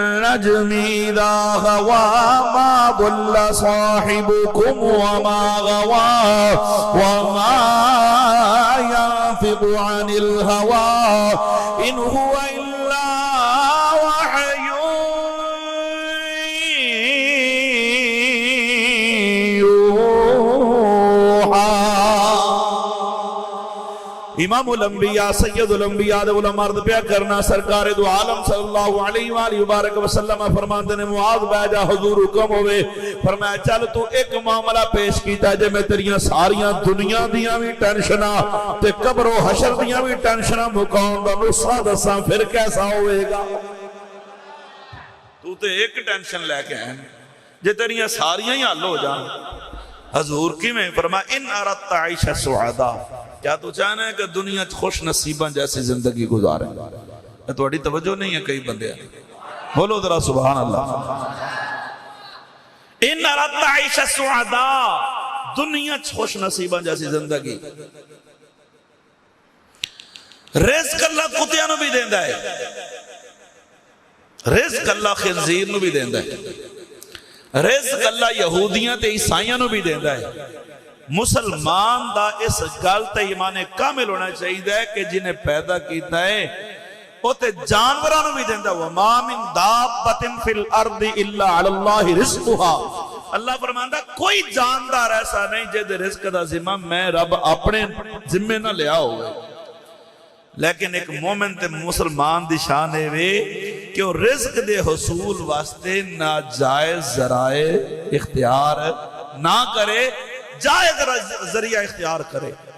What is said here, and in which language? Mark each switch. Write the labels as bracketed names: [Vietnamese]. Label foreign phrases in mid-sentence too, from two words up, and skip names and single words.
[Arabic] النجم إذا هوى ما ضل صاحبكم وما غوى وما ينطق عن الهوى إن هو إلا وحي يوحى. [Punjabi] امام الانبیاء سید الانبیاء دے علماء عرض پیا کرنا سرکار دو عالم [Arabic] صلی اللہ علیہ وآلہ وبارک وسلم [Punjabi] فرماندے نے معاذ بہ جا حضور حکم ہوئے فرمایا چل تو ایک معاملہ پیش کیتا جے میں تیریاں ساریاں دنیا دیاں بھی ٹینشناں تے قبر و حشر دیاں بھی ٹینشناں مکان دا نسخہ دساں پھر کیسا ہوئے گا. تو تے ایک ٹینشن لے کے ہیں جے تیریاں ساریاں ہی حل ہو جان. حضور کی میں فرمایا [Arabic] ان اردت عیش سعدا [Punjabi] کیا تو چاہنا ہے کہ دنیا خوش نصیباں جیسی زندگی گزارے. تھوڑی توجہ نہیں ہے کئی بندے بولو ذرا [Arabic] سبحان اللہ. ان اردت عیش سعدا [Punjabi] دنیا خوش نصیباں جیسی زندگی. رزق اللہ کتیاں نو بھی دیندا ہے رزق اللہ خنزیر نو بھی دیندا ہے رزق اللہ یہودیاں تے عیسائیاں نو بھی دیندا ہے. مسلمان دا اس گل تے ایمان کامل ہونا چاہیے کہ جنہیں پیدا کیتا ہے وہ تے جانوراں نو بھی دیندا. [Arabic] وما من دابۃ فی الارض الا علی اللہ رزقها. [Punjabi] اللہ فرماندا کوئی جاندار ایسا نہیں جے دے رزق دا ذمہ میں رب اپنے ذمے نہ لیا ہوئے. لیکن ایک مومن تے مسلمان دی شان ہے کہ وہ رزق دے حصول واسطے ناجائز ذرائع اختیار نہ کرے جائز ذریعہ اختیار کرے.